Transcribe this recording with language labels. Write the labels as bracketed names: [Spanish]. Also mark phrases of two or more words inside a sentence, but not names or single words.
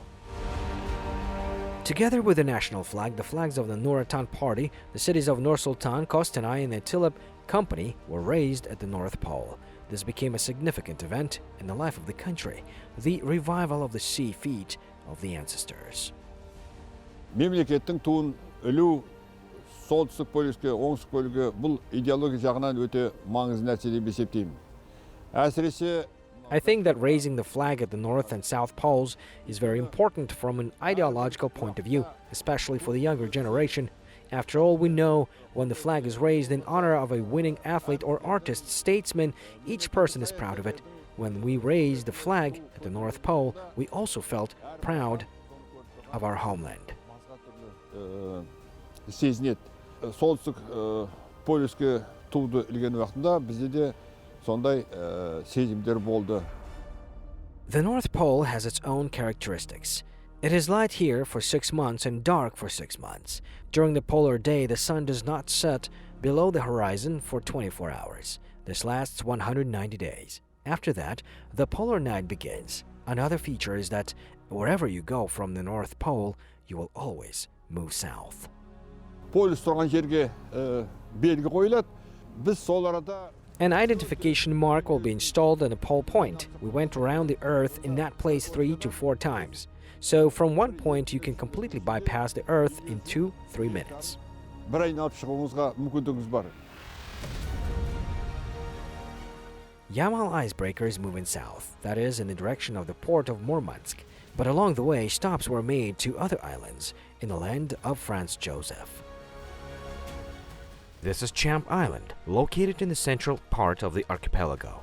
[English] Together with the national flag, the flags of the Nur Otan Party, the cities of Nur Sultan, Kostanay, and the Eclipse Company were raised at the North Pole. This became a significant event in the life of the country, the revival of the sea feet of the ancestors. [Kazakh] Мемлекеттің туын ілу солтүстік полюске, оңтүстік бөліге бұл идеология жағынан өте маңызды нәрсе деп есептеймін. Әсіресе [English] I think that raising the flag at the North and South Poles is very important from an ideological point of view, especially for the younger generation. After all, we know when the flag is raised in honor of a winning athlete or artist, statesman, each person is proud of it. When we raised the flag at the North Pole, we also felt proud of our homeland. [Kazakh] Сезінеді. Солтүстік полюске туды ілген уақытында бізде де сондай сезімдер болды. [English] The North Pole has its own characteristics. It is light here for 6 months and dark for 6 months. During the polar day, the sun does not set below the horizon for 24 hours. This lasts 190 days. After that, the polar night begins. Another feature is that wherever you go from the North Pole, you will always move south. [Kazakh] Полюс тұрған жерге белгі қойылады. Біз сол арада [English] An identification mark will be installed on a pole point. We went around the Earth in that place 3 to 4 times. So from one point you can completely bypass the Earth in 2-3 minutes. [Kazakh] бір айналып шығуыңызға мүмкіндігіңіз бар. [English] Yamaha Icebreaker is moving south, that is, in the direction of the port of Murmansk. But along the way, stops were made to other islands in the land of Franz Joseph. This is Champ Island, located in the central part of the archipelago.